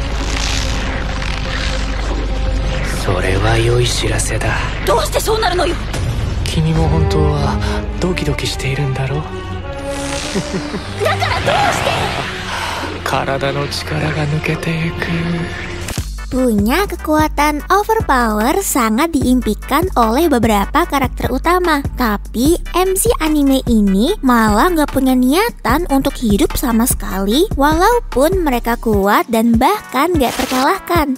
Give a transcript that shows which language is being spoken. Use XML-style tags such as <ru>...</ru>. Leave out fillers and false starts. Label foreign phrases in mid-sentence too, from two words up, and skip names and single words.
<ja>それは良い知らせだ。どうしてそうなるのよ。君も本当はドキドキしているんだろう。だからどうして体の力が抜けていく。</ja> <id>Punya kekuatan overpower sangat diimpikan oleh beberapa karakter utama. Tapi MC anime ini malah gak punya niatan untuk hidup sama sekali, walaupun mereka kuat dan bahkan gak terkalahkan.</id>